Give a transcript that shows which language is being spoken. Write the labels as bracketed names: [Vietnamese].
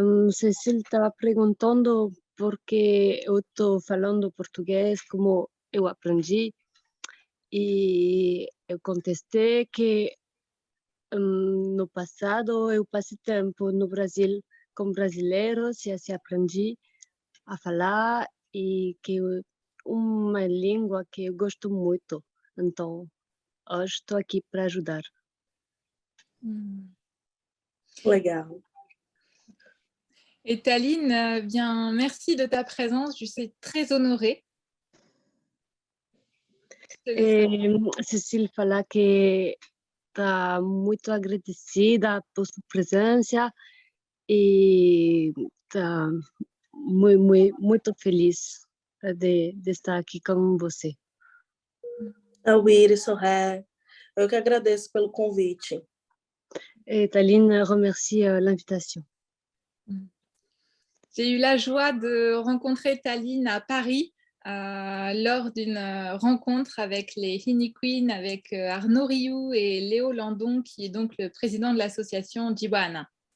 [Portuguese] Cecil estava perguntando porque eu estou falando português como eu aprendi e eu contestei que no passado eu passei tempo no Brasil com brasileiros e assim aprendi a falar e que uma língua que eu gosto muito. Então, hoje estou aqui para ajudar. Legal. [French] Et Taline, bien, merci de ta présence. Je suis très honorée. [Portuguese] Cecil fala que está muito agradecida por sua presença e está muito feliz de estar aqui com você. A Wiri Sorré, eu que agradeço pelo convite. [French] Et Taline remercie l'invitation. J'ai eu la joie de rencontrer Taline à Paris lors d'une rencontre avec les Hini Queen, avec Arnaud Rioux et Léo Landon, qui est donc le président de l'association Jiwana.